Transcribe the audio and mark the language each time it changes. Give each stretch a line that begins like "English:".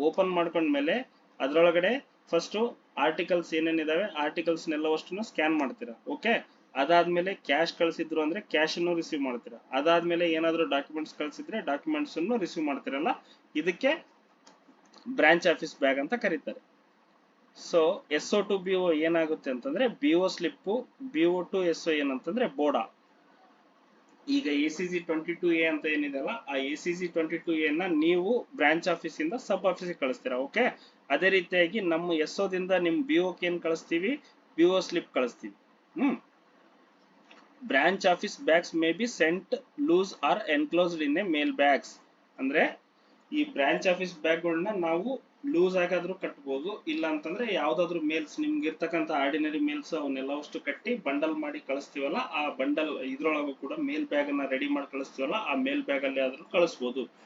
Kannada: Open ಮಾಡ್ಕೊಂಡ್ಮೇಲೆ ಅದ್ರೊಳಗಡೆ first articles ಏನೇನಿದಾವೆ articles ನೆಲ್ಲವಷ್ಟನ್ನು scan ಮಾಡ್ತೀರಾ. Okay, ಅದಾದ್ಮೇಲೆ ಕ್ಯಾಶ್ ಕಳಿಸಿದ್ರು ಅಂದ್ರೆ ಕ್ಯಾಶ್ ಅನ್ನು ರಿಸೀವ್ ಮಾಡ್ತೀರಾ. ಅದಾದ್ಮೇಲೆ ಏನಾದ್ರೂ ಡಾಕ್ಯುಮೆಂಟ್ಸ್ ಕಳಿಸಿದ್ರೆ ಡಾಕ್ಯುಮೆಂಟ್ಸ್ ಅನ್ನು ರಿಸೀವ್ ಮಾಡ್ತೀರಲ್ಲ, ಇದಕ್ಕೆ ಬ್ರಾಂಚ್ ಆಫೀಸ್ ಬ್ಯಾಗ್ ಅಂತ ಕರೀತಾರೆ. ಸೊ SO to BO ಏನಾಗುತ್ತೆ ಅಂತಂದ್ರೆ BO slip, BO to SO ಏನಂತಂದ್ರೆ ಬೋಡಾ. ಈಗ ACG 22A ಅಂತ ಏನಿದೆ ಅಲ್ಲ ಆ ACG 22A ನ ನೀವು ಬ್ರಾಂಚ್ ಆಫೀಸ್ ಇಂದ ಸಬ್ ಆಫೀಸ್ಗೆ ಕಳಿಸ್ತೀರಾ. ಓಕೆ, ಅದೇ ರೀತಿಯಾಗಿ ನಮ್ಮ SO ದಿಂದ ನಿಮ್ BOಕ್ಕೆ ಏನ್ ಕಳಿಸ್ತೀವಿ, BO ಸ್ಲಿಪ್ ಕಳಿಸ್ತೀವಿ.
English: branch office bags may be sent loose or enclosed in a mail bags,
Kannada: ಅಂದ್ರೆ ಈ ಬ್ರಾಂಚ್ ಆಫೀಸ್ ಬ್ಯಾಗ್ಗಳನ್ನ ನಾವು ಲೂಸ್ ಆಗಾದ್ರೂ ಕಟ್ಬೋದು, ಇಲ್ಲ ಅಂತಂದ್ರೆ ಯಾವ್ದಾದ್ರು ಮೇಲ್ಸ್ ನಿಮ್ಗೆ ಇರ್ತಕ್ಕಂಥ ಆರ್ಡಿನರಿ ಮೇಲ್ಸ್ ಅವನ್ನೆಲ್ಲವಷ್ಟು ಕಟ್ಟಿ ಬಂಡಲ್ ಮಾಡಿ ಕಳಿಸ್ತೀವಲ್ಲ ಆ ಬಂಡಲ್ ಇದ್ರೊಳಗೂ ಕೂಡ ಮೇಲ್ ಬ್ಯಾಗ್ ಅನ್ನ ರೆಡಿ ಮಾಡಿ ಕಳಿಸ್ತೀವಲ್ಲ ಆ ಮೇಲ್ ಬ್ಯಾಗ್ ಅಲ್ಲಿ ಆದ್ರೂ ಕಳಿಸ್ಬೋದು.